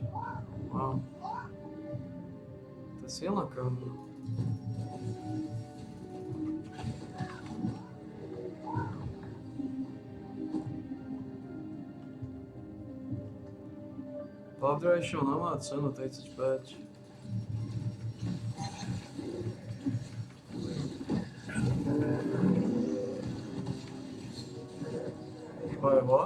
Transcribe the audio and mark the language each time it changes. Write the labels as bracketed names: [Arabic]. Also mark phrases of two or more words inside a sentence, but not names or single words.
[Slovak] Wow. To je silná kámo. Above the ration má cenu 35. [English] Wait, what?